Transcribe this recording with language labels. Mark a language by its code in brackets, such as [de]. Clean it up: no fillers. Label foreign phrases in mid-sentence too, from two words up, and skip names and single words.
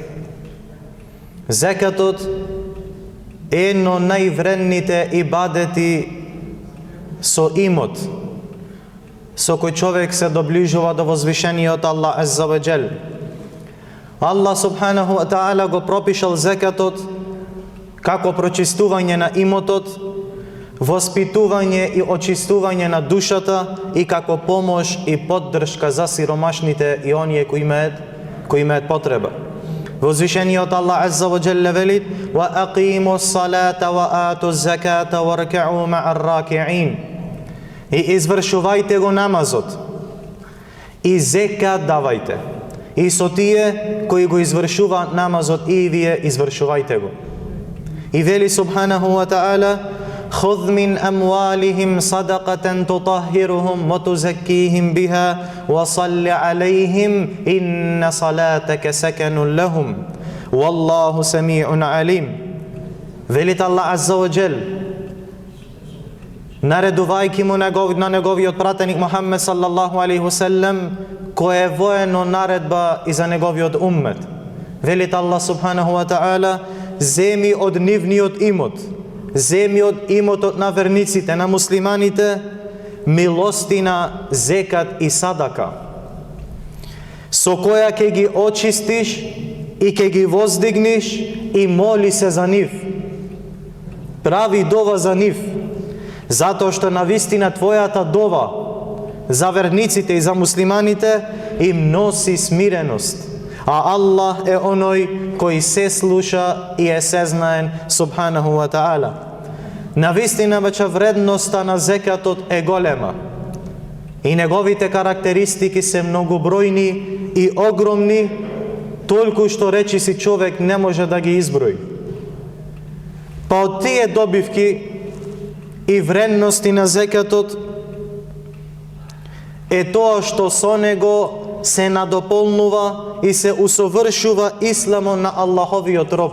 [mk] Зекатот е едно највредните ибадети со имот, со кој човек се доближува до возвишениот Аллах [ar] عز وجل. [mk] Аллах [ar] سبحانه وتعالى [mk] го пропишал зекатот како прочистување на имотот, воспитување и очистување на душата и како помош и поддршка за сиромашните и оние кои имаат потреба. Возвишениот Аллах [ar] عز وجل [mk] вели: [ar] "وأقيموا الصلاة وآتوا الزكاة واركعوا مع الراكعين." [mk] И извршувајте го намазот и зекат давајте. И со тие кои го извршуваат намазот и вие извршувајте го. И вели [ar] سبحانه وتعالى خذ من أموالهم صدقة تطهرهم وتزكيهم بها وصل عليهم إن صلاتك سكن لهم والله سميع عليم." [mk] Велит Аллах [ar] عز وجل, [mk] наредувајќи му на неговиот пратеник Мухаммед [ar] صلى الله عليه وسلم, [mk] кој е воено наредба и за неговиот уммет. Велит Аллах [ar] سبحانه وتعالى: [mk] "Земи од нивниот имот, земи од имотот на верниците, на муслиманите, милостина, зекат и садака, со која ќе ги очистиш и ќе ги воздигниш, и моли се за нив. Прави дова за нив, затоа што навистина твојата дова за верниците и за муслиманите им носи смиреност. А Аллах е оној кој се слуша и е сезнаен [ar] سبحانه وتعالى." [mk] Навистина веќе вредноста на зекатот е голема и неговите карактеристики се многобројни и огромни, толку што речиси човек не може да ги изброи. Па од тие добивки и вредности на зекатот е тоа што со него се надополнува и се усовршува исламот на Аллаховиот роб.